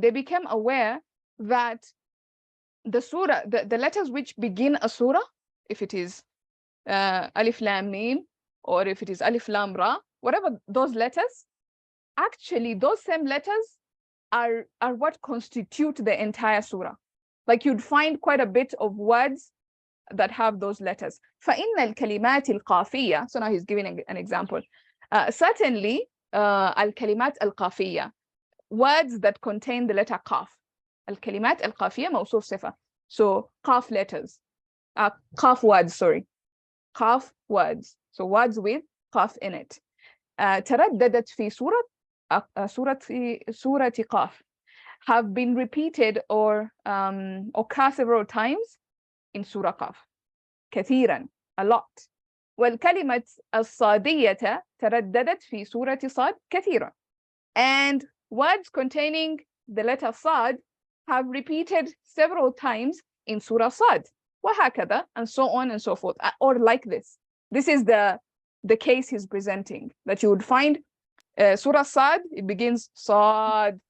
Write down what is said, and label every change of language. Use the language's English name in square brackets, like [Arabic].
[English] They became aware that the surah, the letters which begin a surah, if it is Alif Lam Mim, or if it is Alif Lam Ra, whatever those letters, actually those same letters are what constitute the entire surah. Like you'd find quite a bit of words that have those letters. [Arabic] فَإِنَّ الْكَلِمَاتِ الْقَافِيَّةِ. [English] So now he's giving an example. Certainly, [Arabic] الكلمات القافية, [English] words that contain the letter qaf. [Arabic] الكلمات القافية موصوف صفة. [English] So qaf letters, qaf words, sorry. Qaf words. So words with qaf in it. [Arabic] ترددت في سورة قاف, [English] have been repeated or occur several times in Surah Qaf. [Arabic] كثيرا, [English] a lot. [Arabic] والكلمة الصادية ترددت في سورة صاد كثيرا. [English] And words containing the letter Sad have repeated several times in Surah Sad. [Arabic] وهكذا, [English] and so on and so forth. Or like this. This is the case he's presenting, that you would find Surah Sad, it begins Sad.